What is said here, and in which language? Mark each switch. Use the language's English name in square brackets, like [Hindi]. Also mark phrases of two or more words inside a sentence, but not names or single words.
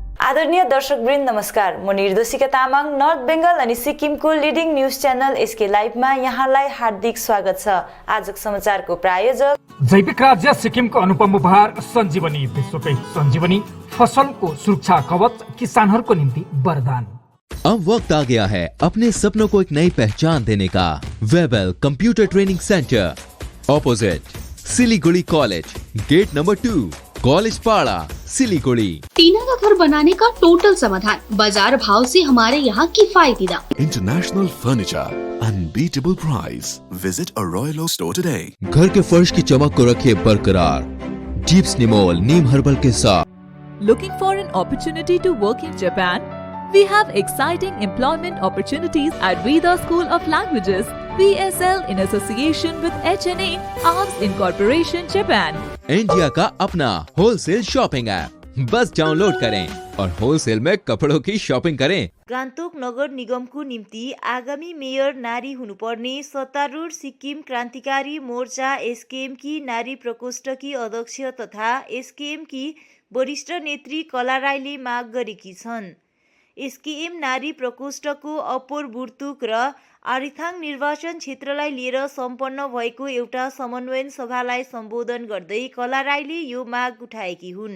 [Nepali] आदरणीय दर्शकवृन्द नमस्कार। म निर्देशिका तामाङ नर्थ बेंगल अनि सिक्किमको लिडिङ न्यूज च्यानल एसके लाइभमा यहाँलाई हार्दिक स्वागत छ। आजको समाचारको प्रायोजक जैविक राज्य सिक्किमको अनुपम उपहार सञ्जीवनी, विश्वकै सञ्जीवनी फसलको सुरक्षा कवच, किसानहरूको निम्ति वरदान। [Hindi] अब वक्त आ गया है अपने सपनों को एक नई पहचान देने का। [English] Webel Computer Training Centre, opposite Siliguri College, Gate Number 2, College Para, Siliguri. [Hindi] टीना का घर बनाने का टोटल समाधान, बाजार भाव से हमारे यहाँ किफायती दाम। [English] International furniture, unbeatable price. Visit a Royal Oak store today. [Hindi] घर के फर्श की चमक को रखे बरकरार जीप्स निमोल नीम हर्बल के साथ। [English] Looking for an opportunity to work in Japan? We have exciting employment opportunities at Veda School of Languages, VSL, in association with HNA, Arms Incorporation, Japan. [Hindi] इंडिया का अपना [English] wholesale shopping app, [Hindi] बस डाउनलोड करें और होलसेल में कपड़ों की शॉपिंग करें। [Nepali] गान्तोक नगर निगमको निम्ति आगामी मेयर नारी हुनुपर्ने सत्तारूढ सिक्किम क्रान्तिकारी मोर्चा एसकेएम की नारी प्रकोष्ठकी अध्यक्ष तथा एसकेएम की वरिष्ठ नेत्री कला राईले माग गरेकी छन्। एसकेएम नारी प्रकोष्ठको अप्पर बुर्तुक र आरिथाङ निर्वाचन क्षेत्रलाई लिएर सम्पन्न भएको एउटा समन्वयन सभालाई सम्बोधन गर्दै कला राईले यो माग उठाएकी हुन्।